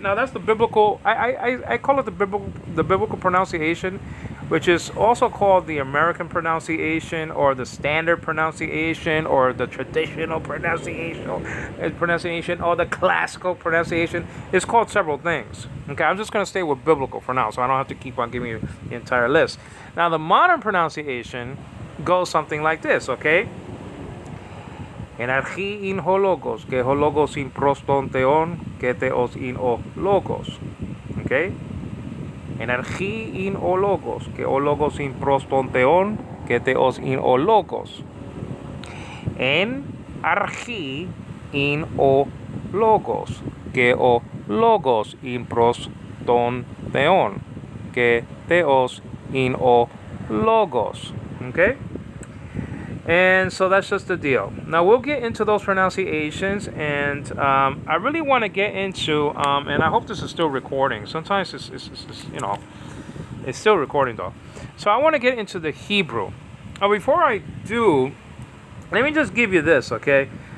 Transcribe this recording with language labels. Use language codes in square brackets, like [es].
[en] Now that's the biblical, I call it the biblical pronunciation, which is also called the American pronunciation, or the standard pronunciation, or the traditional pronunciation, or the classical pronunciation. It's called several things. Okay, I'm just going to stay with biblical for now, so I don't have to keep on giving you the entire list. Now, the modern pronunciation goes something like this, okay? [el] Εναρχή ειν ο λόγος, και ο λόγος ειν προς τον Θεόν, και Θεός ειν ο λόγος. Okay? Εναρχή ειν ο λόγος, και ο λόγος ειν προς τον Θεόν, και Θεός ειν ο λόγος. Εν αρχή ειν ο λόγος, και ο λόγος ειν προς τον Θεόν, και Θεός ειν ο λόγος. [en] Okay? And so that's just the deal. Now we'll get into those pronunciations, and I really want to get into, and I hope this is still recording. Sometimes it's it's still recording though. So I want to get into the Hebrew. Before I do, let me just give you this, okay?